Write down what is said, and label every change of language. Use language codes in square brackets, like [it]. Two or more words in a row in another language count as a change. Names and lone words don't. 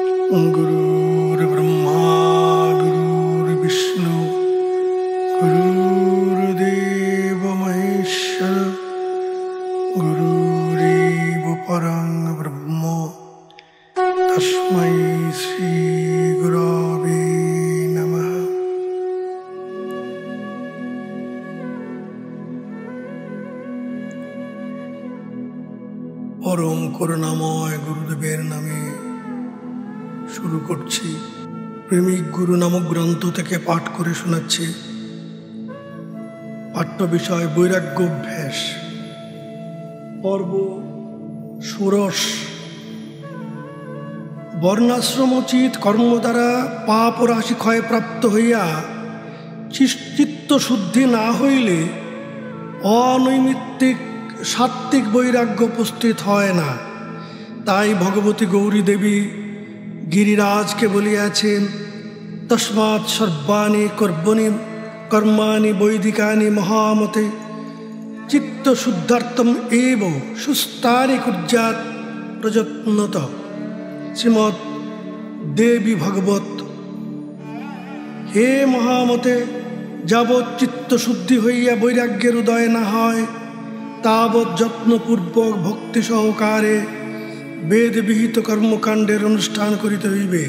[sa] गुरुर्ब्रह्मा गुरुर्विष्णु गुरुर्देव महेश्वर गुरुरेव परं ब्रह्म तस्मै श्री गुरवे नमः। [bn] परम করুণাময় গুরুদেবের নামে শুরু করছি। প্রেমিক গুরু নামক গ্রন্থ থেকে পাঠ করে শোনাচ্ছি। পাঠ্য বিষয় বৈরাগ্য অভ্যাস, পর্ব ষোড়শ। বর্ণাশ্রমোচিত কর্ম দ্বারা পাপ ও রাশি ক্ষয় প্রাপ্ত হইয়া চিত্ত শুদ্ধি না হইলে অনৈমিত্তিক সাত্ত্বিক বৈরাগ্য উপস্থিত হয় না। তাই ভগবতী গৌরী দেবী গিরিরাজকে বলিয়াছেন, [sa] তস্মাৎ সর্বাণি কর্মাণি বৈদিকানি মহামতে চিত্ত শুদ্ধার্থম এব সুস্তানি কুর্যাৎ প্রযত্নত। [bn] শ্রীমৎ দেবী ভগবত। হে মহামতে, যাবৎ চিত্ত শুদ্ধি হইয়া বৈরাগ্যের উদয় না হয় তাবৎ যত্নপূর্বক ভক্তি সহকারে বেদ বিহিত কর্মকাণ্ডের অনুষ্ঠান করিতে হইবে।